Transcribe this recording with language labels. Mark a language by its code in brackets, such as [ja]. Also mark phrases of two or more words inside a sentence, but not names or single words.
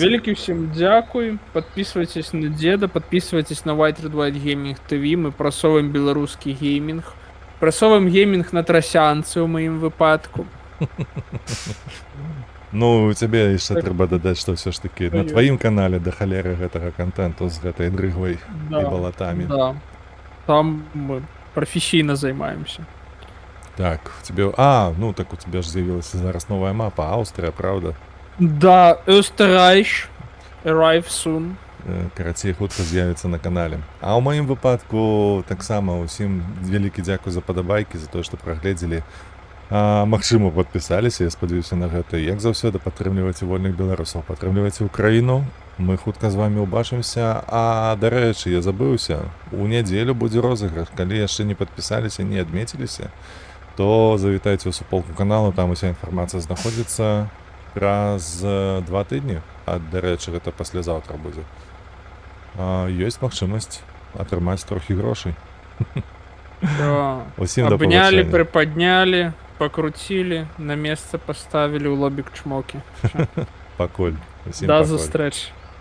[uk] Великий всім дякую. Підписуйтесь на деда, підписуйтесь на White Red White Gaming TV. Ми просовуємо білоруський геймінг. Просовуємо геймінг на трасянці у моїм випадку. Ну, тебе ще Так. треба додати, що все ж таки на Понятно. твоїм каналі до холери гэтага контенту з гэтай дригвой і Да, болотами. да. Там ми професійно займаємося. Так, тебе. А, ну так у тебя ж з'явилася зараз нова мапа, Австрія, правда? [en] Да, Österreich arrive soon. [be] Карацей хутка з'явиться на каналі. [uk] А у моїм випадку так само усім велике дякую за подобайки, за те, що проглядзелі. [be] Магчыма, падпісаліся, я спадзяюся на гэта. Як заўсёды падтрымлівайце вольных беларусаў, падтрымлівайце Украіну. Мы хутка з вами ўбачымся. А дарэчы, я забыўся. У нядзелю будзе розыгрыш. Калі яшчэ не падпісаліся, не адмеціліся, то завітайце ў суполку каналу, там уся інфармацыя знаходзіцца праз 2 тыдні. А дарэчы, гэта паслязаўтра будзе. Ёсць магчымасць атрымаць трохі грошай. Да. Усім да [ru] Обняли, [be] пабачэння. [ru] приподняли, покрутили, на место поставили у лобик чмоки. [be] Пакуль. Усім [uk] До [be] пакуль. [uk] зустрічі.